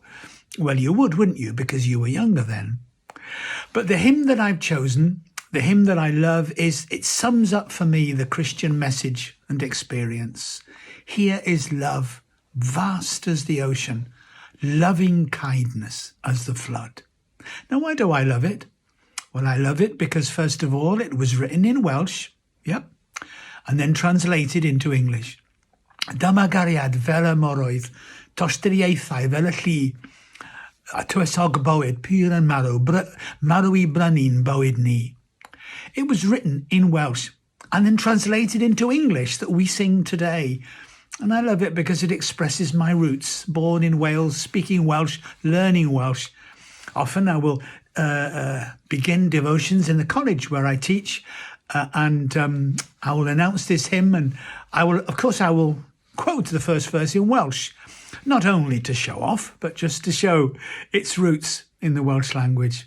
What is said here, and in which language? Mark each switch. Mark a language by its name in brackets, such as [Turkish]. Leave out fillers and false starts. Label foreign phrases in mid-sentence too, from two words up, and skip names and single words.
[English] Well, you would, wouldn't you, because you were younger then. But the hymn that I've chosen, the hymn that I love, it sums up for me the Christian message and experience. Here is love, vast as the ocean, loving kindness as the flood. Now, why do I love it? Well, I love it because, first of all, it was written in Welsh, and then translated into English. [Welsh] Dyma gariad fel y moroedd, tostyriaethau fel y llu, a tywysog bywyd, pur yn marw, marw I brynu'n bywyd ni. [English] It was written in Welsh and then translated into English that we sing today. And I love it because it expresses my roots, born in Wales, speaking Welsh, learning Welsh. Often I will begin devotions in the college where I teach, and I will announce this hymn, and I will quote the first verse in Welsh, not only to show off, but just to show its roots in the Welsh language.